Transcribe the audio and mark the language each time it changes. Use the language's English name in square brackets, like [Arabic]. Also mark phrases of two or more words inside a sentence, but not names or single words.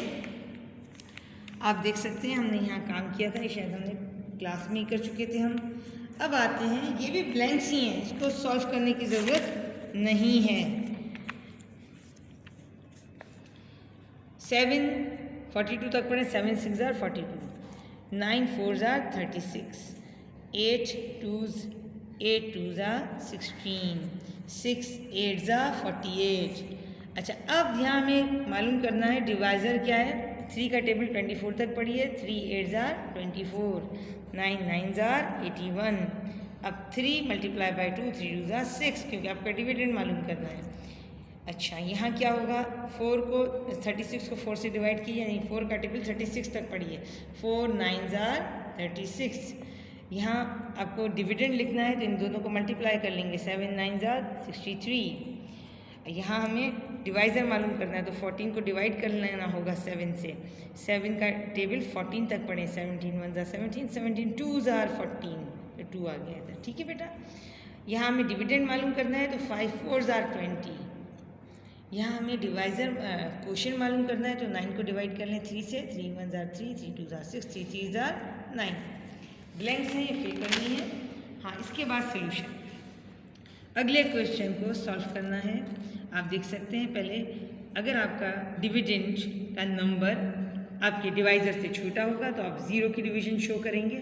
[Hindi] आप देख सकते हैं हमने यहाँ काम किया था, शायद हमने क्लास में ही कर चुके थे हम। अब आते हैं, ये भी ब्लैंक्स ही हैं, इसको सॉल्व करने की ज़रूरत नहीं है। 7 42 तक पढ़े। [English] 7 6s are 42, 9 4s are 36, 8 2s are 16, 6 8s are 48। [Hindi] अच्छा, अब यहाँ हमें मालूम करना है डिवाइज़र क्या है। 3 का टेबल 24 तक पढ़िए। [English] 3 8s are 24, 9 9s are 81। [Hindi] अब 3 [English] multiply by [Hindi] 2, [English] 3 2s are 6, [Hindi] क्योंकि आपका डिविडेंड मालूम करना है। अच्छा, यहाँ क्या होगा, 36 को 4 से डिवाइड कीजिए, यानी 4 का टेबल 36 तक पढ़िए। [English] 4 9s are 36। [Hindi] यहाँ आपको डिविडेंड लिखना है तो इन दोनों को मल्टीप्लाई कर लेंगे। [English] 7 9s are 63। [Hindi] यहाँ हमें डिवाइज़र मालूम करना है तो 14 को डिवाइड कर लेना होगा 7 से। 7 का टेबल 14 तक पढ़े। [English] 17 1s are 17, 17 2s are 14, [Hindi] तो 2 आ गया था। ठीक है बेटा, यहाँ हमें डिविडेंड मालूम करना है तो [English] 5 4s are 20। [Hindi] यहाँ हमें [English] divisor quotient [Hindi] मालूम करना है तो 9 को डिवाइड कर लें 3 से। [English] 3 1s are 3, 3 2s are 6, 3 3s are 9। [Hindi] ब्लैंक्स हैं, ये फिल करनी है। हाँ, इसके बाद सोल्यूशन, अगले क्वेश्चन को सॉल्व करना है। आप देख सकते हैं, पहले अगर आपका डिविडेंड का नंबर आपके डिवाइज़र से छोटा होगा तो आप 0 की डिवीजन शो करेंगे।